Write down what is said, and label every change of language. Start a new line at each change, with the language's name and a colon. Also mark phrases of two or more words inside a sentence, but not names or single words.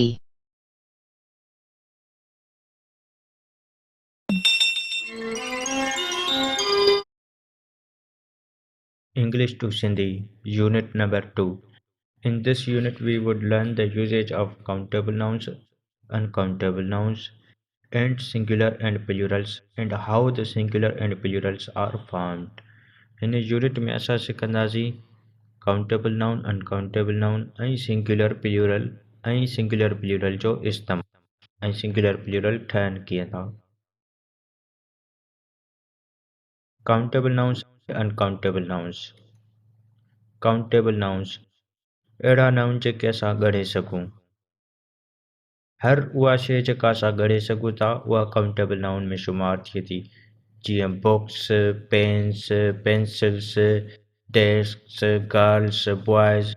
English: English to Sindhi, Unit number 2. In this unit, we would learn the usage of countable nouns, uncountable nouns, and singular and plurals, and how the singular and plurals are formed. In unit
Sindhi: में असां सिखंदासीं
English: countable noun, uncountable noun
Sindhi: ऐं
English: singular plural
Sindhi: ऐं
English: singular plural
Sindhi: जो इस्तेमालु ऐं
English: singular plural
Sindhi: ठहनि कीअं था।
English: Countable nouns, uncountable nouns. Countable nouns
Sindhi: अहिड़ा नाउन जेके असां ॻणे सघूं। हर उहा शइ जेका असां ॻणे सघूं था उहा
English: countable noun
Sindhi: में शुमार थिए थी, जीअं
English: books, pens, pencils, desks, girls, boys.